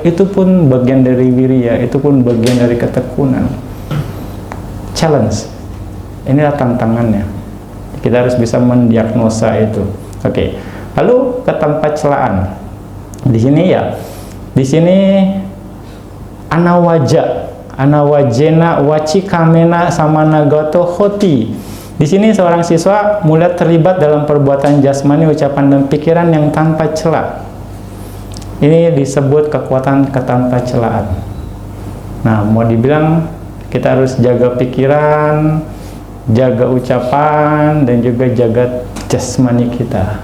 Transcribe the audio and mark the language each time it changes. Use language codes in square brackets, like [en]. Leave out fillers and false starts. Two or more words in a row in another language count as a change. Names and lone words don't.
[id] Itu pun bagian dari wirya, itu pun bagian dari ketekunan. Challenge. Inilah tantangannya. Kita harus bisa mendiagnosa itu. Oke. Lalu ketanpa celaan. Di sini [pi] anawajena wacikamena samanagato hoti. [id] Di sini seorang siswa mulai terlibat dalam perbuatan jasmani, ucapan dan pikiran yang tanpa cela. Ini disebut kekuatan ketanpa celaan. Nah, mau dibilang kita harus jaga pikiran, jaga ucapan, dan juga jaga jasmani kita.